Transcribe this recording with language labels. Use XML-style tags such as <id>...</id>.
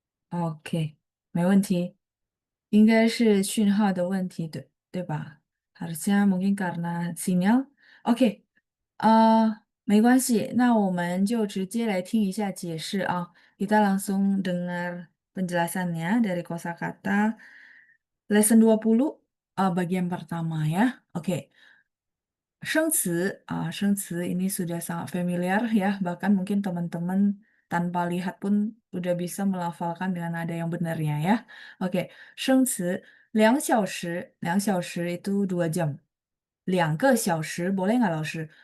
<zh>OK，没问题，应该是讯号的问题，对吧？</zh> <id>Harusnya mungkin karena sinyal。</id> <zh>OK，没关系，那我们就直接来听一下解释啊。</zh> <id>Kita langsung dengar penjelasannya dari kosakata lesson 20 bagian pertama ya. Oke. 生词 ini sudah sangat familiar ya, bahkan mungkin teman-teman tanpa lihat pun udah bisa melafalkan dengan nada yang benarnya ya. Oke, 生词2小时itu 2 jam. 2个小时 boleh nggak 老师?</id>